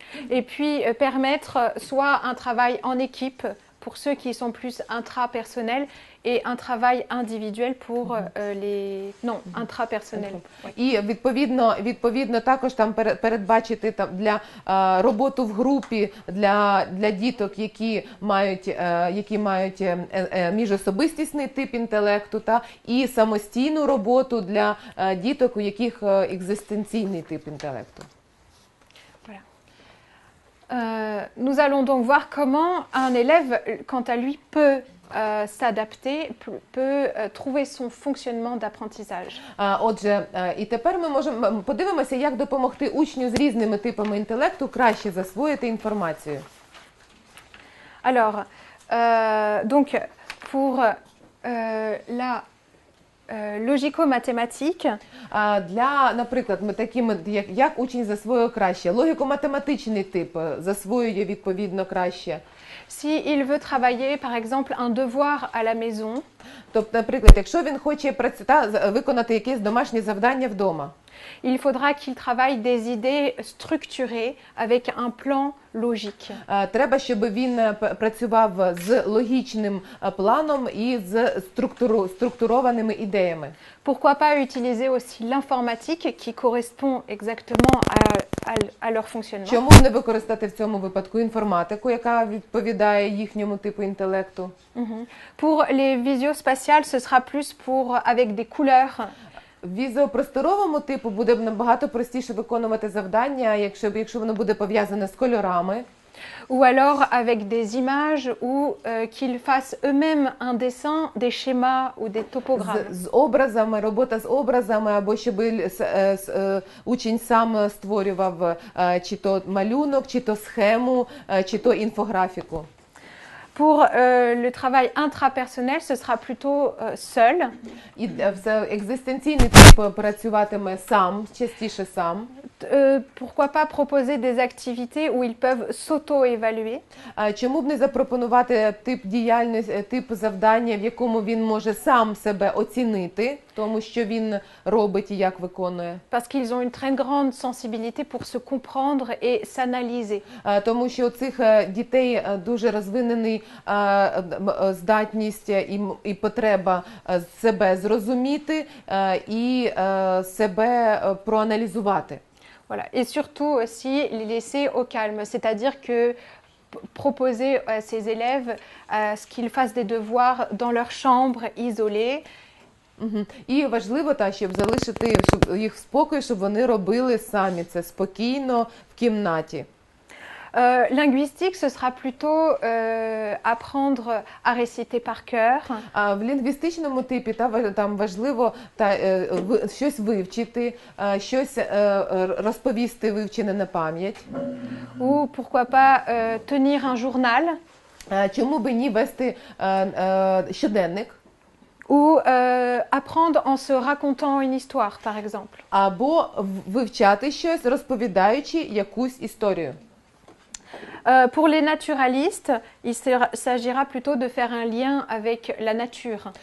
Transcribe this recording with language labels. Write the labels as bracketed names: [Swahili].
[French] Et puis permettre soit un travail en équipe pour ceux qui sont plus intrapersonnels et un travail individuel pour les intrapersonnels. [Ukrainian] І відповідно також там передбачити там для роботу в групі для діток, які мають міжособистісний тип інтелекту, і самостійну роботу для діток, у яких екзистенційний тип інтелекту. [French] Nous allons donc voir comment un élève, quant à lui, peut s'adapter, peut trouver son fonctionnement d'apprentissage. [Ukrainian] Отже, і тепер ми можемо подивимося, як допомогти учню з різними типами інтелекту краще засвоїти інформацію. [French] Alors, donc pour la logico-mathématique. [Ukrainian] Наприклад, як учень засвоює краще? Логіко-математичний тип засвоює відповідно краще. [French] Si il veut travailler, par exemple, un devoir à la maison. [Ukrainian] Тобто, наприклад, якщо він хоче виконати якесь домашнє завдання вдома. [French] Il faudra qu'il travaille des idées structurées avec un plan logique. [Ukrainian] Треба, щоб він працював з логічним планом і з структурованими ідеями. [French] Pourquoi pas utiliser aussi l'informatique qui correspond exactement à leur fonctionnement. [Ukrainian] Чому не використати в цьому випадку інформатику, яка відповідає їхньому типу інтелекту? [French] Pour les visio-spatiales, ce sera plus avec des couleurs. [Ukrainian] В візіопросторовому типу буде набагато простіше виконувати завдання, якщо воно буде пов'язане з кольорами. [French] Ou alors avec des images ou qu'ils fassent eux-mêmes un dessin, des schémas ou des topogrammes. [Ukrainian] З образами, робота з образами, або щоб учень сам створював чи то малюнок, чи то схему, чи то інфографіку. [French] Pour le travail intrapersonnel, ce sera plutôt seul. [Ukrainian] І екзистенційний тип працюватиме сам, частіше сам. [French] Pourquoi pas proposer des activités où ils peuvent s'auto-évaluer. [Ukrainian] Чому б не запропонувати тип діяльності, тип завдання, в якому він може сам себе оцінити, тому що він робить і як виконує. [French] Parce qu'ils ont une très grande sensibilité pour se comprendre et s'analyser. [Ukrainian] Тому що у цих дітей дуже розвинений здатність і потреба себе зрозуміти і себе проаналізувати. [French] Voilà. Et surtout aussi les laisser au calme, c'est-à-dire que proposer à ces élèves ce qu'ils fassent des devoirs dans leur chambre isolée. [Ukrainian] І важливо, щоб залишити їх в спокої, щоб вони робили самі це спокійно в кімнаті. [French] Linguistique, ce sera plutôt apprendre à réciter par cœur. [Ukrainian] В лінгвістичному типі там важливо щось вивчити, щось розповісти вивчене на пам'ять. [French] Ou pourquoi pas tenir un journal. [Ukrainian] Чому би ні вести щоденник? [French] ou apprendre en se racontant une histoire, par exemple. [Ukrainian] Або вивчати щось, розповідаючи якусь історію. [French] Pour les naturalistes, il s'agira plutôt de faire un lien avec la nature.